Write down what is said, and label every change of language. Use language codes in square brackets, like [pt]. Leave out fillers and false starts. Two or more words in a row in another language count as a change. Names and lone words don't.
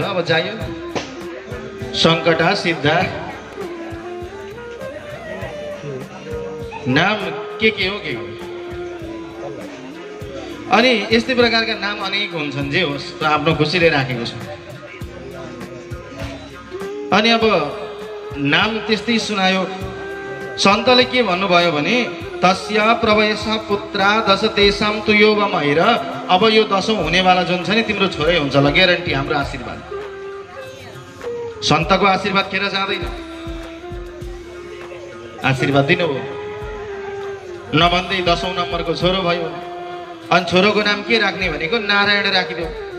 [ne] अब चाहियो सङ्कटा, सिद्धा, नाम के हो के हो। अनि यस्तै प्रकारका नाम अनेक हुन्छन्, जे होस् त आफ्नो खुसीले राखेको छ। अनि अब नाम त्यस्तै सुनायो। सन्तले के भन्नुभयो भने [sa] तस्य प्रवयस पुत्रा दश तेषां तु योगम, [ne] हेर अब यो 10औं हुनेवाला जुन छ नि तिम्रो छोरै हुन्छ ल, ग्यारेन्टी, हाम्रो आशीर्वाद। सन्तको आशीर्वाद खेर जाँदैन, आशीर्वाद दिनुभयो। नभन्दै 10औं नम्बरको छोरो भयो। अनि छोरोको नाम के राख्ने भनेको नारायण राखिदियो।